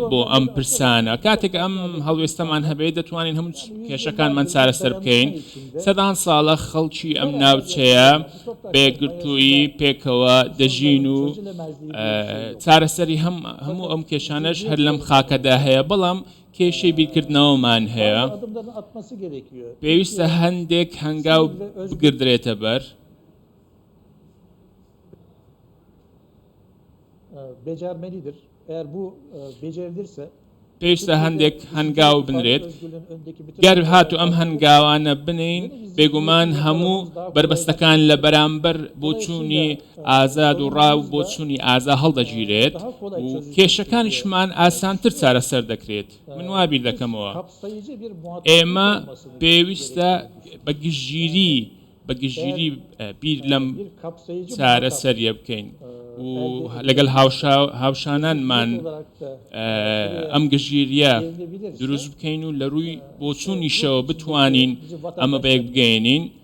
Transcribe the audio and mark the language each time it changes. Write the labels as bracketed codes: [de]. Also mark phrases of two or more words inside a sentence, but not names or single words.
[ckb] بۆ ئەم پرسانە کاتێک ئەم هەڵوێستەمان هەبێت دەتوانین هەموو کێشەکانمان چارەسەر بکەین سەدان ساڵە خەڵکی ئەم ناوچەیە بێگرتووی پێکەوە دەژین و چارەسەری هەموو ئەم کێشانەش هەر لەم خاکەدا هەیە بەڵام کێشەی بیرکردنەوەمان هەیە پێویستە هەندێک هەنگاو بگردرێتە بەر [tr] becermelidir. Eğer bu becerilirse [ckb] پێویستە هەندێک هەنگاو بنرێت گەر هاتو ئەم هەنگاوانە بنین بێگومان هەموو بربەستەکان لە بەرامبەر بۆ چوونی ئازاد و ڕاو بۆ چوونی ئازا هەڵدەگیرێت و کێشەکانیشمان ئاسانتر چارەسەر دەکرێت من وابیر دەکەمەوە ئێمە پێویستە بەگژگیری بیر لەم چارەسەریە بکەین و لەگەڵ هاوشانانمان ئەم گژگیریە دروست بکەین و لە ڕووی بۆچوونیشەوە بتوانین ئەمە بەیەک بگەێنین